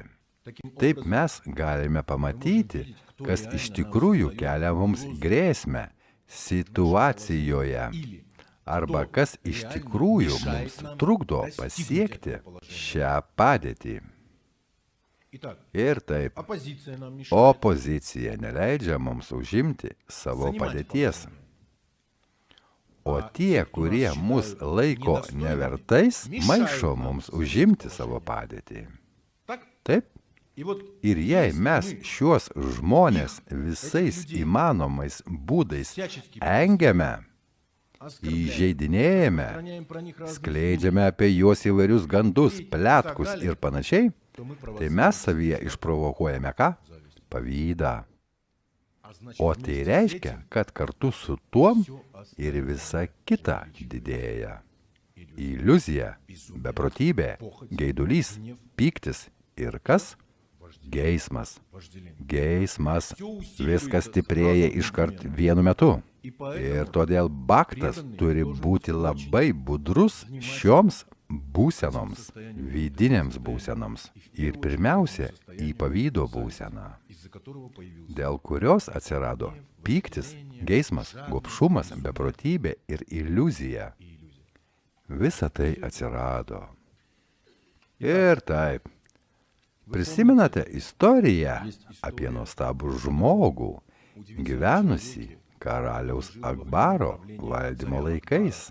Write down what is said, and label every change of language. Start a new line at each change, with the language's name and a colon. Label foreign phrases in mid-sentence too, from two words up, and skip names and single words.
Lithuanian: Taip mes galime pamatyti, kas iš tikrųjų kelia mums grėsmę situacijoje, arba kas iš tikrųjų mums trukdo pasiekti šią padėtį.
Russian: Итак,
Lithuanian: Ir taip,
Russian: оппозиция нам мешает.
Lithuanian: opozicija neleidžia mums užimti savo padėties. O tie, kurie mus laiko nevertais, maišo mums užimti savo padėtį.
Russian: Так?
Lithuanian: Taip?
Russian: И вот
Lithuanian: Ir jei mes šiuos žmonės visais įmanomais būdais engiame, įžeidinėjame,
Russian: охраняем про них разные
Lithuanian: skleidžiame apie juos įvairius gandus, pletkus ir panašiai,
Russian: то мы
Lithuanian: tai mes savyje išprovokuojame ką? Pavydą.
Russian: А значит,
Lithuanian: O tai reiškia, kad kartu su tuom ir visa kita didėja. Iliuzija, beprotybė, geidulys, pyktis ir kas? Geismas. Geismas. Viskas stiprėja iškart vienu metu. Ir todėl baktas turi būti labai budrus šioms būsenoms, vidinėms būsenoms. Ir pirmiausia, į pavydo būseną,
Russian: из-за которого появился
Lithuanian: dėl kurios atsirado pyktis, geismas, gobšumas, beprotybė ir iliuzija. Visa tai atsirado. Ir taip. Prisimenate istoriją apie nuostabų žmogų, gyvenusį karaliaus Akbaro valdymo laikais.